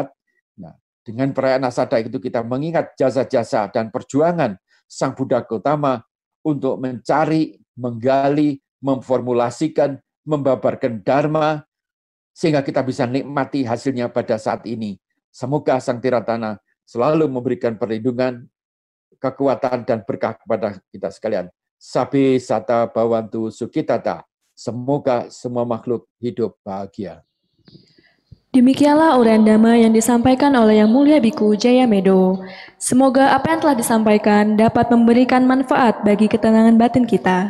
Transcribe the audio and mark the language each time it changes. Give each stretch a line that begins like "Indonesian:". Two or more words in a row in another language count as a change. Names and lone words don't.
Indonesian: Nah, dengan perayaan Asada itu kita mengingat jasa-jasa dan perjuangan Sang Buddha Gautama untuk mencari, menggali, memformulasikan, membabarkan Dharma, sehingga kita bisa nikmati hasilnya pada saat ini. Semoga Sang Tiratana selalu memberikan perlindungan, kekuatan dan berkah kepada kita sekalian.
Pali: Sabi sata bawantu sukitata.
Indonesian: Semoga semua makhluk hidup bahagia. Demikianlah uraian dhamma yang disampaikan oleh Yang Mulia Biku Jaya Medo. Semoga apa yang telah disampaikan dapat memberikan manfaat bagi ketenangan batin kita.